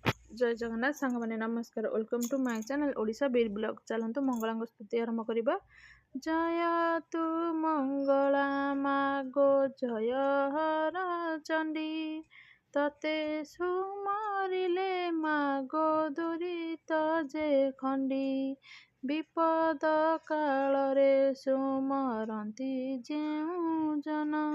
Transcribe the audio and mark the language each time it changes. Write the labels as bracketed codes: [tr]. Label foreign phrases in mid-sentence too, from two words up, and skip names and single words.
[or] ଜୟ ଜଗନ୍ନାଥ ସାଙ୍ଗ ମାନେ ନମସ୍କାର [en] welcome to my channel [or] ओडिशा बीर ब्लॉग। ଚାଲନ୍ତୁ ମଙ୍ଗଳା ସ୍ତୁତି ଆରମ୍ଭ କରିବା। ଜୟ ତୁ ମଙ୍ଗଳା ମାଗୋ ଜୟ ହର ଚଣ୍ଡୀ ତତେ ସୁମରିଲେ ମାଗୋ ଦୁରିତ ଯେ ଖଣ୍ଡି ବିପଦ କାଳରେ ସୁମରନ୍ତି ଯେଉଁ ଜନ